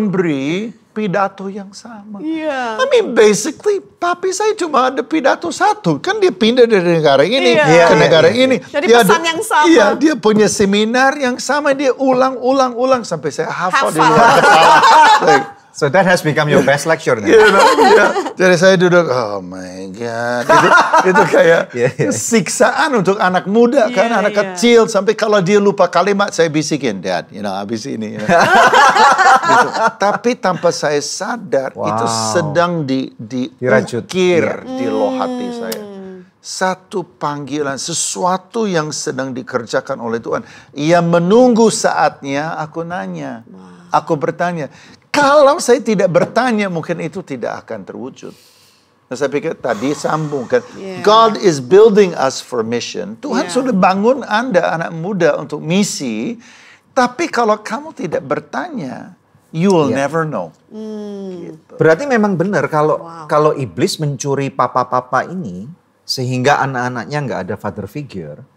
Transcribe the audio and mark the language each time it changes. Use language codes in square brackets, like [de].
[id] memberi pidato yang sama. [en] I mean, basically, [id] papi saya cuma ada pidato satu. Kan dia pindah dari negara ini ke negara ini. Jadi pesan yang sama. Iya, dia punya seminar yang sama. Dia ulang sampai saya hafal di luar kepala. [en] So that has become your best lecture then. [id] Jadi saya duduk, [en] oh my God. [id] Itu kayak siksaan untuk anak muda kan, anak kecil. Sampai kalau dia lupa kalimat, saya bisikin, Dad, habis ini. Gitu. Tapi tanpa saya sadar, itu sedang diukir di loh hati saya. Satu panggilan, sesuatu yang sedang dikerjakan oleh Tuhan. Ia menunggu saatnya, aku nanya. Aku bertanya, Kalau saya tidak bertanya, mungkin itu tidak akan terwujud. Nah, saya pikir tadi sambung kan. [en] God is building us for mission. [id] Tuhan sudah bangun Anda, anak muda, untuk misi. Tapi kalau kamu tidak bertanya, [en] you will never know. [id] Gitu. Berarti memang benar kalau iblis mencuri papa-papa ini, sehingga anak-anaknya nggak ada father figure,